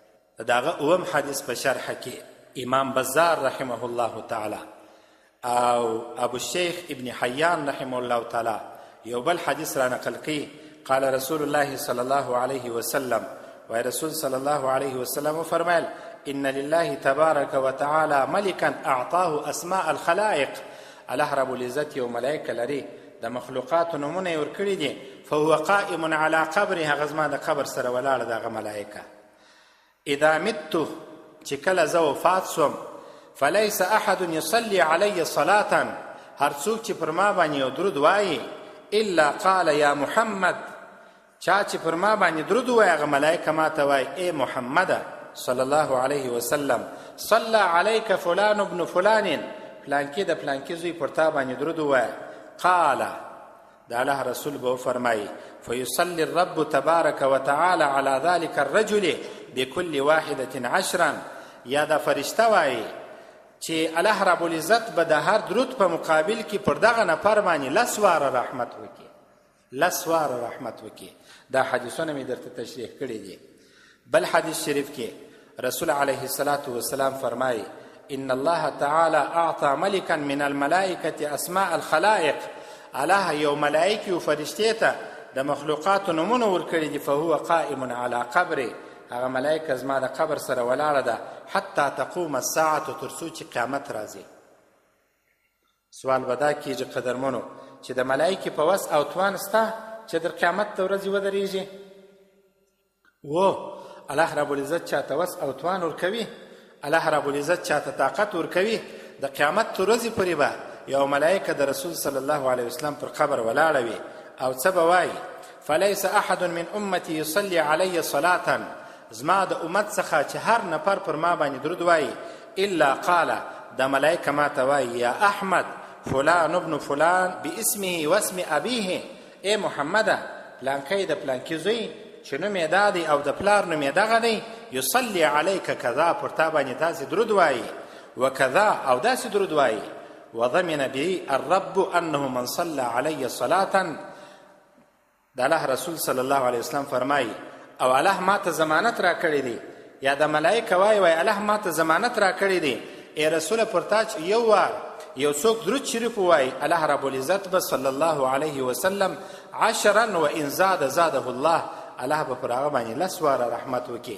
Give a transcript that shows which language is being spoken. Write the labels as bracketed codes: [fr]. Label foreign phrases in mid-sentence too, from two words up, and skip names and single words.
[ps] د هغه اووم حدیث په شرحه کې امام بزار رحمه الله تعالی او ابو الشیخ ابن حیان رحمه الله تعالی یو بل حدیث را نقل کی. [ar] قال رسول الله صلی الله علیه وسلم، و رسول صلی الله علیه وسلم فرمایل ان لله تبارک وتعالى ملكا اعطاه اسماء الخلائق. الله رب العزت [ps] یو ملائکه لري، د مخلوقات نمونه یې ورکړي دي. [ar] فهو قائم على قبره، [ps] هغه زما د قبر سره ولاړه دغه ملائکه. [ar] اذا مت، [ps] چې کله زه وفات سوم، [ar] فليس احد يصلي علي صلاة، [ps] هر څوک چې پر ما باندې یو درود وایي، [ar] الا قال یا محمد، [ps] چا چې پر ما باندې درود وایي هغه ملائکه ما ته وایي ای محمد [ar] صلی الله علیه وسلم، صلى عليك فلان ابن فلان، [ps] پلانکی د پلانکی زوی پر تا باندې درود وایي. [ar] قال، [ps] د الله رسول به فرمایي [ar] فيصلي الرب تبارك وتعالى على ذلك الرجل بكل واحدة 10. [ps] یا دا فرشته وایي چې [ar] الله رب العزت [ps] به د هر درود په مقابل کې پر دغه نفر باندې 10 واره رحمت وکړي، 10 واره رحمت وکړي. دا حدیثونه مې درته تشریح کړي دي. بل حدیث شریف کې رسول [ar] علیه الصلاة والسلام [ps] فرمایي [ar] ان الله تعالی اعطى ملكا من الملائکة اسماء الخلائق. [ps] الله یو ملائکې او فرشتې ته د مخلوقاتو نومونه ورکړي دي. [ar] فهو قائم على قبره، [ps] هغه ملایکه زما د قبر سره ولاړه ده [ar] حتی تقوم الساعة [ps] تر څو چې قیامت راځي. سوال به دا کېږي قدرمنو چې د ملایکې په وس او توان سته چې در قیامت د ورځې ودرېږي؟ [ar] الله رب العزت [ps] چاته وس او توان ورکوي، [ar] الله رب العزت [ps] چاته طاقت ورکوي. د قیامت تر ورځې پورې به یو ملایکه د رسول [ar] صلی الله علیه وسلم [ps] پر قبر ولاړه وي او څه به وایي؟ [ar] فلیس احد من امتی یصلی علی صلاة، [ps] زما د امت څخه چې هر نفر پر ما باندې درود وایي [ar] الا قال، [ps] دا ملایکه ما ته وایي [ar] یا احمد فلان ابن فلان باسمه واسم ابیه، [ps] ای محمده پلانکی د پلانکی زوی چې نوم یې دا دی او د پلار نوم یې دغه دی، [ar] یصلی علیک کذا، [ps] پر تا باندې داسې درود وایي، وکذا او داسې درود وایي، [ar] وضمن بی الرب انه من صلى علی صلاة، [ps] د الله رسول [ar] صلی الله علیه وسلم [ps] فرمایي او الله ما ته ضمانت را کړی دی، یا د ملایکه وایي الله ما ته ضمانت را کړی دی، ای رسول پر تا چې یو وار یو څوک درود شریف وایي [ar] الله رب العزت [ps] به [ar] صلی الله علیه وسلم [ps] 10 [ar] وان زاد زاده الله، [ps] الله به پر هغه باندې 10 واره رحمت وکړي.